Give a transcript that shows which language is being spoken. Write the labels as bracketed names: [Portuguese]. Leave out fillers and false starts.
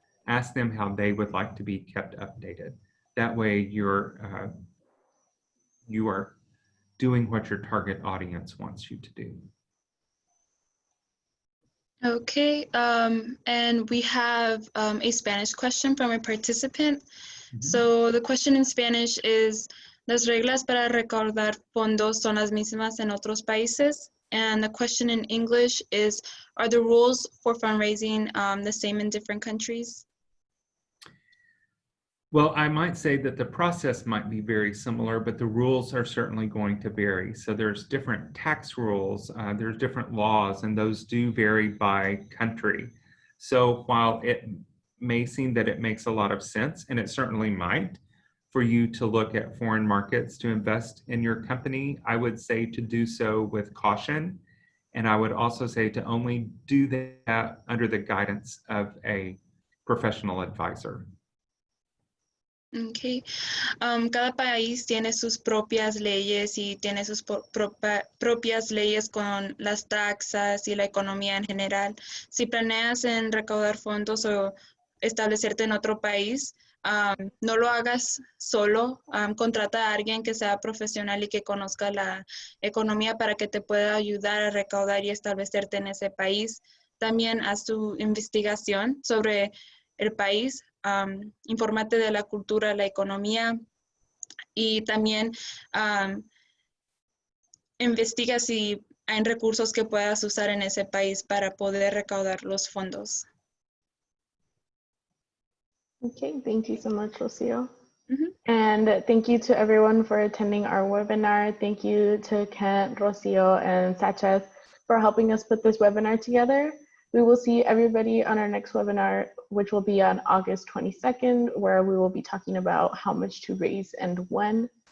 [English] Ask them how they would like to be kept updated. That way you are doing what your target audience wants you to do. Okay, and we have a Spanish question from a participant. So the question in Spanish is, [Spanish] ¿las reglas para recaudar fondos son las mismas en otros países? [English] And the question in English is, are the rules for fundraising the same in different countries? Well, I might say that the process might be very similar, but the rules are certainly going to vary. So there's different tax rules, there's different laws, and those do vary by country. So while it may seem that it makes a lot of sense, and it certainly might, for you to look at foreign markets to invest in your company, I would say to do so with caution. And I would also say to only do that under the guidance of a professional advisor. Okay. [Spanish] Cada país tiene sus propias leyes y tiene sus propias leyes con las taxas y la economía en general. Si planeas en recaudar fondos o establecerte en otro país, no lo hagas solo. Contrata a alguien que sea profesional y que conozca la economía para que te pueda ayudar a recaudar y establecerte en ese país. también haz tu investigación sobre el país, infórmate de la cultura, la economía y también investiga si hay recursos que puedas usar en ese país para poder recaudar los fondos. [English] Okay, thank you so much, Rocio. Mm-hmm. And thank you to everyone for attending our webinar. Thank you to Kent, Rocio, and Sachez for helping us put this webinar together. We will see everybody on our next webinar, which will be on August 22nd, where we will be talking about how much to raise and when.